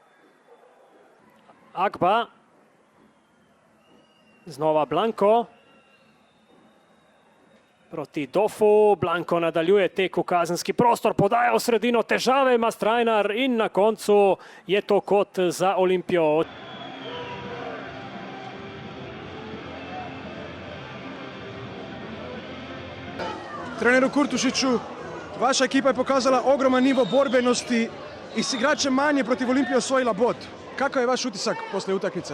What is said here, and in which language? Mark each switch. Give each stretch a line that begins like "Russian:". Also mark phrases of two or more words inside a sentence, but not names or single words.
Slovenian: Agba, znova Blanko proti Dofu. Blanko nadaljuje tek v kazenski prostor, podaja v sredino, težave ima Strajnar in na koncu je to kot za Olimpijo.
Bosnian: Treneru Kurtušiću, vaša ekipa je pokazala ogroman nivo borbenosti i s igračem manje protiv Olimpije osvojila bod. Kakav je vaš utisak poslije utakmice?